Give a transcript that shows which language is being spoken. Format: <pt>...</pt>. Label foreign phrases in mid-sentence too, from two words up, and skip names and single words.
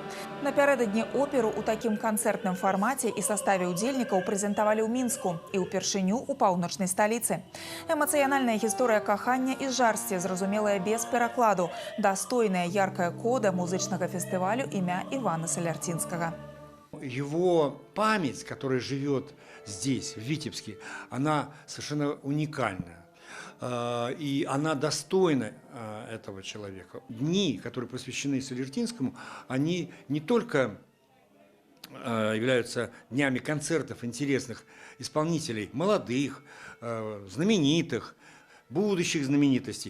<be>Напярэдадні оперу ў такім канцэртным фармаце і саставе ўдзельнікаў прэзентавалі ў Мінску і ўпершыню ў паўночнай сталіцы. Эмацыянальная гісторыя кахання і жарсці, зразумелая без перакладу, дастойная яркая кода музычнага фестывалю імя Ивана Солярцинского.</be> <ru>Его память, которая живет здесь, в Витебске, она совершенно уникальная. И она достойна этого человека. Дни, которые посвящены Солярцинскому, они не только являются днями концертов интересных исполнителей, молодых, знаменитых, будущих знаменитостей.</ru>